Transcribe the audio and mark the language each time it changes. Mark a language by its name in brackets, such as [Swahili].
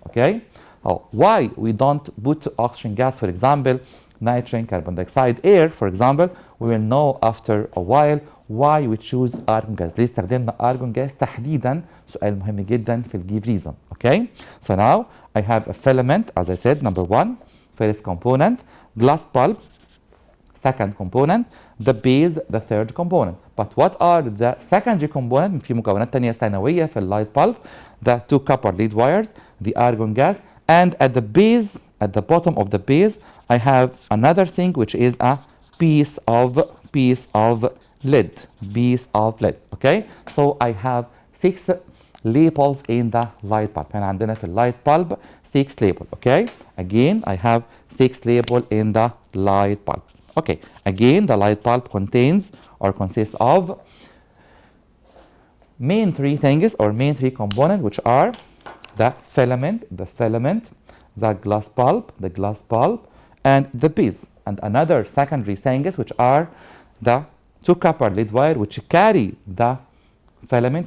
[English] Okay, why we don't put oxygen gas, for example, nitrogen, carbon dioxide, air, for example, we will know after a while why we choose argon gas. [Arabic] ليه استخدمنا argon gas تحديدا؟ سؤال مهم جدا في give reason. [English] Okay, so now I have a filament, as I said, number 1, first component, glass bulb, second component, the base, the third component. But what are the secondary component? [Arabic] في مكونات تانية ثانوية في اللايت [English] bulb, the 2 copper lead wires, the argon gas, and at the base, at the bottom of the base, I have another thing, which is a piece of lead. Okay, so I have 6 labels in the light bulb. [Arabic] هنا عندنا في اللايت bulb 6 labels. [English] Okay, again I have 6 labels in the light bulb. Okay, again the light bulb consists of main 3 things, or main 3 components, which are the filament, the glass bulb, and the base, and another secondary things, which are the 2 copper lead wire, which carry the filament.